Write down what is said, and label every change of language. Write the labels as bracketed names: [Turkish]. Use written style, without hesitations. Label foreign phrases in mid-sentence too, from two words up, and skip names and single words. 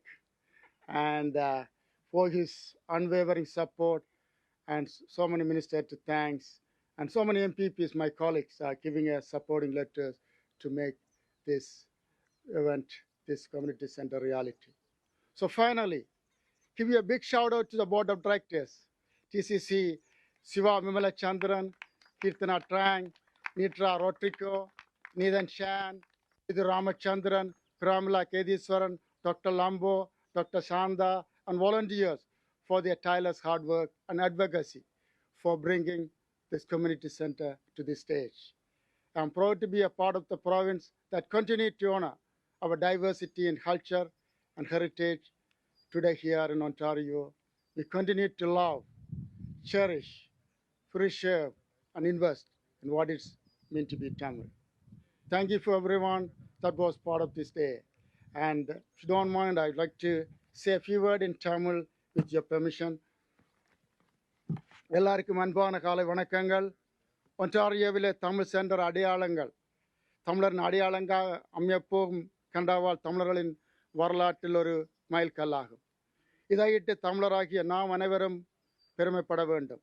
[English] And for his unwavering support, and so many ministers to thanks, and so many MPPs, my colleagues, are giving us supporting letters to make this event, this community center reality. So finally, give you a big shout out to the board of directors, TCC, Siva Mimala Chandran, Kirtana Trang, Nitra Rotrico, Nathan Shan, Idhu Ramachandran, Pramila Kediswaran, Dr. Lambo, Dr. Shanda, and volunteers for their tireless hard work and advocacy for bringing this community center to this stage. I'm proud to be a part of the province that continues to honor our diversity in culture and heritage. Today here in Ontario, we continue to love, cherish, preserve, and invest in what it's meant to be Tamil. Thank you for everyone that was part of this day. And if you don't mind, I'd like to say a few words in Tamil with your permission. [Tamil] எல்லாருக்கும் அன்பான காலை வணக்கங்கள். ஒன்டாரியோவிலே தமிழ் சென்டர் அடையாளங்கள், தமிழரின் அடையாளங்கள் அமையப்போகும் கனடாவால் தமிழர்களின் வரலாற்றில் ஒரு மைல்கல்லாகும். இதையிட்டு தமிழராகிய நாம் அனைவரும் பெருமைப்பட வேண்டும்.